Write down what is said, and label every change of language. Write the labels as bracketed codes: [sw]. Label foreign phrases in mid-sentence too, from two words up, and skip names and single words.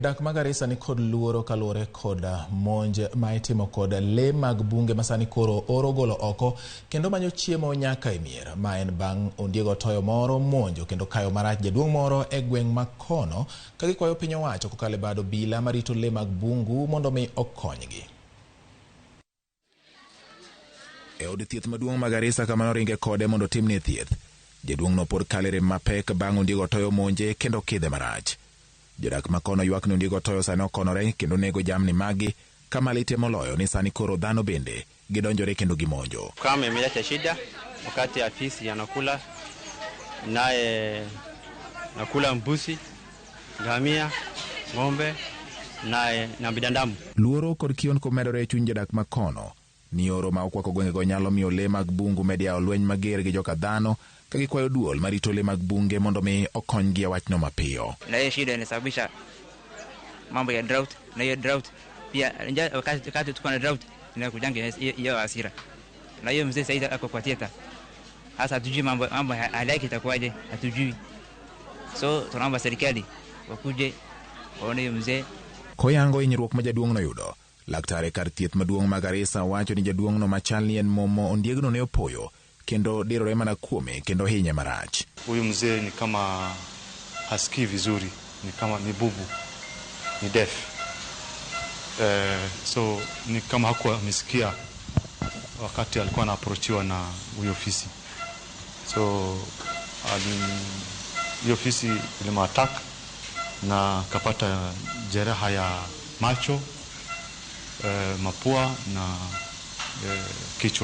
[luo] Dak ma Garissa ni kod luoro kalure kod monj ma itimo kod le mag bunge masani koro oro golo oko kendo manyo chiemo nyaka e mier ma en bang' ondiego toyo moro monjo kendo kayo marach jaduong' moro e gweng' ma kono ka gikwayo piny owacho kokale bado bila marito le mag bungu mondo mi okonygi. E od thieth maduong' ma Garissa kama noringe kode mondo timne thieth, jaduong' no pod kalere mapek bang' ondiego toyo monje kendo kidhe marach. Jodak makono ywak ni ondiego toyo sani okonore kendo nego jamni magi kama lite moloyo ni sani koro dhano bende gidonjore kendo gimonjo. [sw] Kama imeleta shida wakati afisi yanakula naye nakula mbuzi, ngamia, ng'ombe na bidandamu. [luo] Luoro kod kion komedore chuny jodak makono ni oro ma okwako gwengego nyalo miyo le mag bungu media olweny mager gi joka dhano ka gikwayo duol marito le mag bunge mondo mi okonygi e wachno mapiyo. [sw] Na hiyo shida inasababisha mambo ya drought, na hiyo drought pia wakati tuko na drought inakujanga hiyo hasira. Na hiyo mzee sasa ako kwa theater. Hasa hatujui mambo hali yake itakuwaje, hatujui. So tunaomba serikali wakuje waone hiyo mzee. [luo] Koyango hinyruok ma jaduong' no yudo, laktare kar thieth maduong' ma Garissa wacho ni jaduong' no machal ni en momo ondiegno ne opoyo kendo dirore mana kuome kendo hinye marach. [sw] Huyu mzee ni kama hasikii vizuri, ni kama ni bubu, ni deaf. So ni kama hakuwa amesikia wakati alikuwa anaapproachiwa na huyo ofisi. So hiyo ofisi ilimwattack na kapata jeraha ya macho, mapua na kichwa.